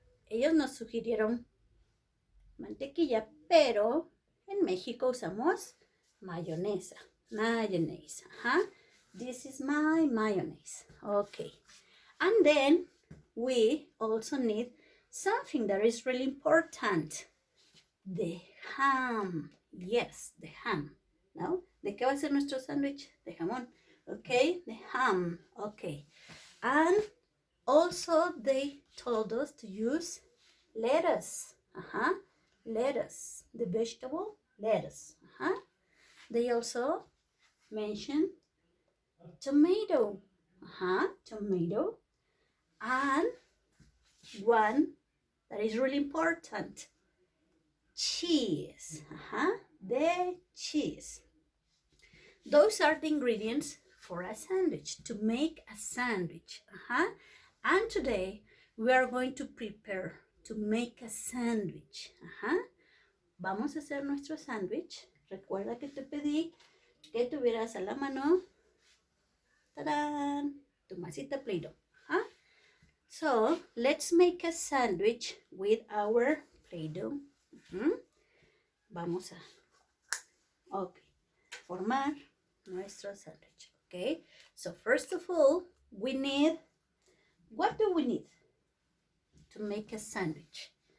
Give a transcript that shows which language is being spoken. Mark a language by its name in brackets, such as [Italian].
[Spanish] Ellos nos sugirieron mantequilla, pero en México usamos mayonesa. [English] Mayonnaise. Uh-huh. This is my mayonnaise. Okay. And then we also need something that is really important. The ham. Yes, the ham. ¿No? [Spanish] ¿De qué va a ser nuestro sándwich? De jamón. [English] Okay, the ham. Okay. And also they told us to use lettuce. Uh-huh. Lettuce. The vegetable lettuce. Uh-huh. They also mentioned tomato. Uh-huh. Tomato. And one that is really important. Cheese. Uh-huh. The cheese. Those are the ingredients for a sandwich, to make a sandwich. Uh-huh. And today we are going to prepare to make a sandwich. Uh-huh. [Spanish] Vamos a hacer nuestro sandwich. Recuerda que te pedí que tuvieras a la mano, ¡tarán!, tu masita Play-Doh. Uh-huh. [English] So let's make a sandwich with our Play-Doh. Uh-huh. [Spanish] Vamos a formar nuestro sandwich. [English] Okay, so first of all, we need, what do we need to make a sandwich?